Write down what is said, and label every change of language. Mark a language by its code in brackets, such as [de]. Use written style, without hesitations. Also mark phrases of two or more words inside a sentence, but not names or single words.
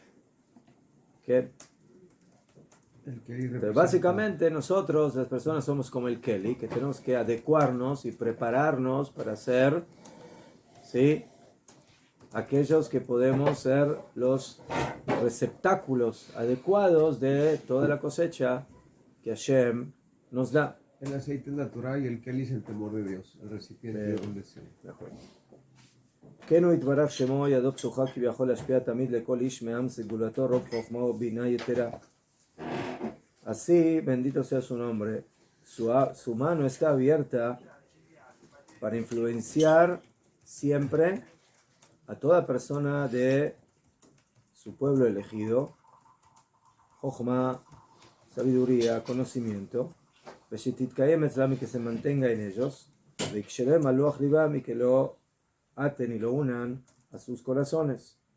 [es] Pero básicamente nosotros, las personas, somos como el Keli, que tenemos que adecuarnos y prepararnos para ser, ¿sí?, aquellos que podemos ser los receptáculos adecuados de toda la cosecha que Hashem nos da. El aceite es natural y el keli es el temor de Dios, el recipiente donde se... [he] כן הוא יתברך שמו ידו פתוחה כביכול להשפיע תמיד לכל איש מעם סגולתו רוב חוכמה ובינה יתרה. [es] Así, bendito sea su nombre, su mano está abierta para influenciar siempre a toda persona de su pueblo elegido, Jochma, sabiduría, conocimiento, y que se mantenga en ellos, y que lo aten y lo unan a sus corazones.